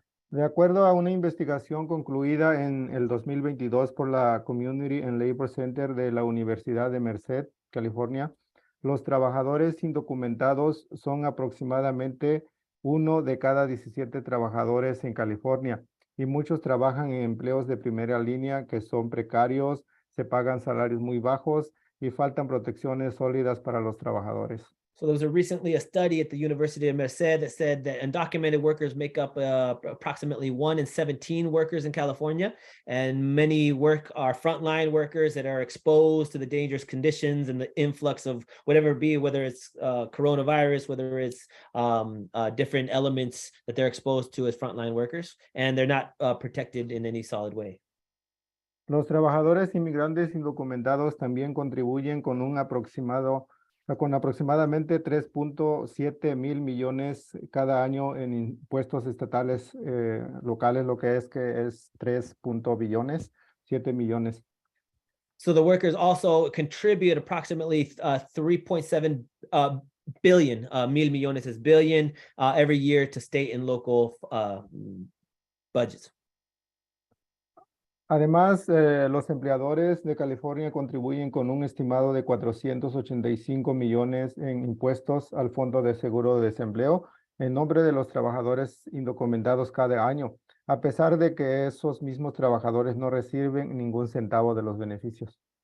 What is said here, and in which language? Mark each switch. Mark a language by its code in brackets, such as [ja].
[es] De acuerdo a una investigación concluida en el 2022 por la Community and Labor Center de la Universidad de Merced, California, los trabajadores indocumentados son aproximadamente 1 de cada 17 trabajadores en California, y muchos trabajan en empleos de primera línea que son precarios, se pagan salarios muy bajos y faltan protecciones sólidas para los trabajadores. [en] So there was recently a study at the University of Merced that said that undocumented workers make up approximately 1 in 17 workers in California, and many are frontline workers that are exposed to the dangerous conditions and the influx of whatever it be, whether it's coronavirus, whether it's different elements that they're exposed to as frontline workers, and they're not protected in any solid way. [es] Los trabajadores inmigrantes indocumentados también contribuyen con aproximadamente 3.7 mil millones cada año en impuestos estatales locales, lo que es 3 billones, 7 millones. [en] So the workers also contribute approximately 3.7 billion, mil millones is billion, every year to state and local budgets. [es] Además, los empleadores de California contribuyen con un estimado de 485 millones en impuestos al Fondo de Seguro de Desempleo en nombre de los trabajadores indocumentados cada año, a pesar de que esos mismos trabajadores no reciben ningún centavo de los beneficios.